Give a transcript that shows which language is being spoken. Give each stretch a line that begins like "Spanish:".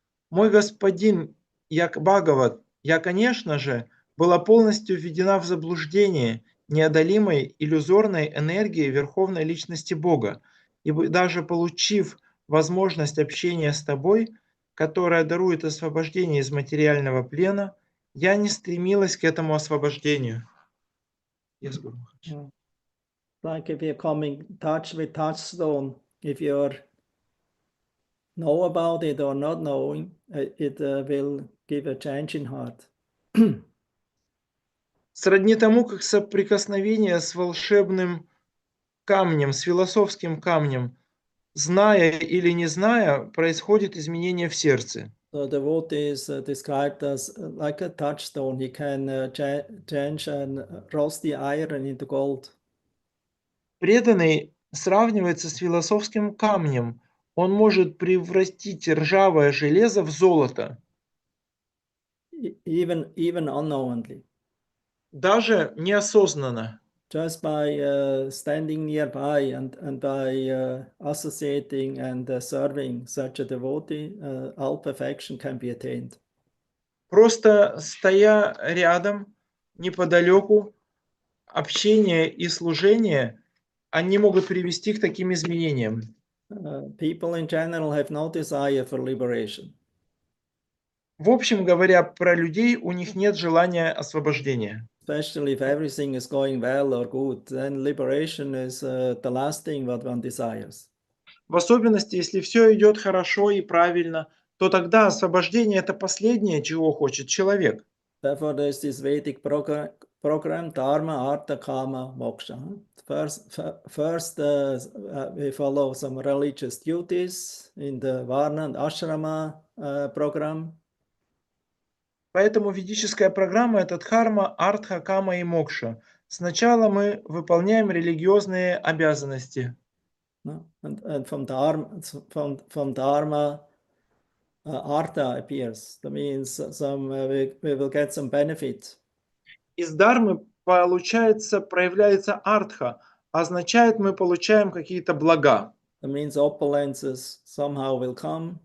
Russian: «Мой господин, я Бхагават, я, конечно же, была полностью введена в заблуждение неодолимой иллюзорной энергии Верховной Личности Бога, и даже получив возможность общения с тобой, которая дарует освобождение из материального плена, я не стремилась к этому освобождению».
English: Yes, Guru Maharaj. Like if you're coming in touch with touchstone, if you know about it or not knowing, it will give a change in heart.
Russian: Сродни тому, как соприкосновение с волшебным камнем, с философским камнем, зная или не зная, происходит изменение в сердце.
English: So the devotee is described as like a touchstone. He can change and rusty iron into gold.
Russian: Преданный сравнивается с философским камнем. Он может превратить ржавое железо в золото.
English: Even unknowingly.
Russian: Даже неосознанно.
English: Just by standing nearby and by associating and serving such a devotee, all perfection can be attained.
Russian: Просто стоя рядом, неподалеку, общение и служение, они могут привести к таким изменениям.
English: People in general have no desire for liberation.
Russian: В общем говоря, про людей у них нет желания освобождения.
English: Especially if everything is going well or good, then liberation is the last thing what one desires.
Russian: В особенности, если все идет хорошо и правильно, то тогда освобождение – это последнее, чего хочет человек.
English: Therefore, there's this Vedic program, Dharma, Artha, Kama, Moksha. First we follow some religious duties in the Varna and Ashrama program.
Russian: Поэтому ведическая программа – это Дхарма, Артха, Кама и Мокша. Сначала мы выполняем религиозные обязанности.
English: And from Dharma, Artha appears. That means we will get some benefit.
Russian: Из Дharмы проявляется Артха, означает, мы получаем какие-то блага.
English: That means opulences somehow will come.